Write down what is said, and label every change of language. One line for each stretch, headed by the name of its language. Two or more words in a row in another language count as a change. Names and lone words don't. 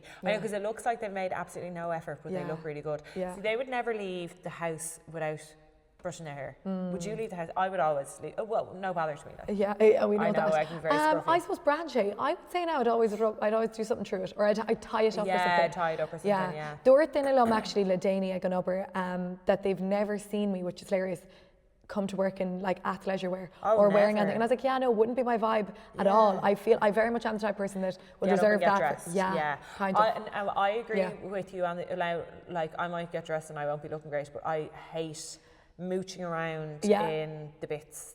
English: I know, because it looks like they've made absolutely no effort, but they look really good. See, they would never leave the house without brushing their hair. Would you leave the house? I would always leave. Oh, well, no bother to me. Like. We know that. I can be very scruffy. I suppose branche. I would say now I'd always do something through it, or I'd tie it up or something. Yeah, tie it up or something, yeah.
Irish: Dúirt in alum
English: actually
Irish: le Déine ag an obair
English: that they've never seen me, which is hilarious, come to work in like athleisure wear or wearing anything. And I was like, no, it wouldn't be my vibe at all. I very much am the type of person that would reserve that. Dressed. Kind of. And I agree with you on like I might get dressed and I won't be looking great, but I hate mooching around in the bits.